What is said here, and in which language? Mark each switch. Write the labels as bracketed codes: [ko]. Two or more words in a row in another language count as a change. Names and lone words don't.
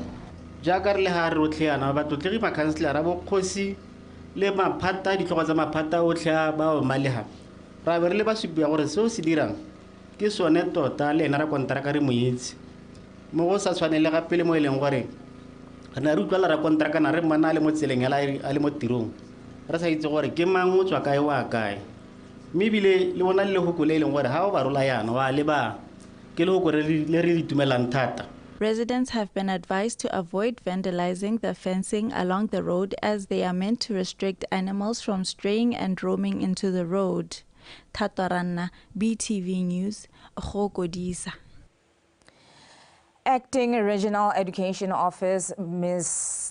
[tn] jaaka re le ga re rotlhe yana batlotlegi makhanselara bokgosi le maphata ditlhogo tsa maphata otlhe a bao malega ra be re le ba supia gore seo se dirang ke sone tota le ena ra kontraka re moetsi mo go sa tshwanele gape le mo e leng gore re na re utlwala ra kontraka na re mmana a le mo tseleng a le mo tirong re sa itse gore ke mang o tswa kae wa kae mme ebile le bona le lehoko le e leng gore ga o ba rola yana wa leba ke lehoko le re itumelang thata. [en] Residents have been advised to avoid vandalizing the fencing along the road as they are meant to restrict animals from straying and roaming into the road. Tatoranna, BTV News, Khokodisa. Acting Regional Education Office, Ms.